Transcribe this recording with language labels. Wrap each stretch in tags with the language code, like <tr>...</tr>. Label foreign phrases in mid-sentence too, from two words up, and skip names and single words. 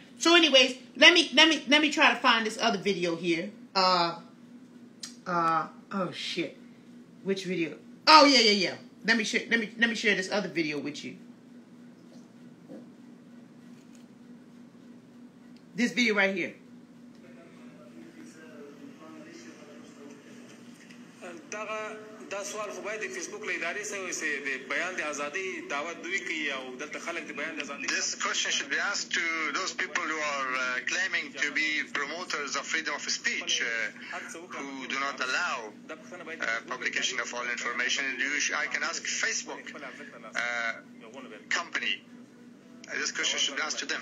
<en>So anyways, let me try to find this other video here. Oh shit. Which video? Oh yeah. Let me share this other video with you. This video right here.</en> <ps>دغه دا سوال خو باید فیسبوک له ادارې سره د بیان د ازادۍ دعوت دوی کوي او دلته خلک د بیان د ازادۍ.</ps> <en>This question should be asked to those people who are claiming to be promoters of freedom of speech, who do not allow publication of all information. I can ask Facebook company. This question should be asked to them.</en>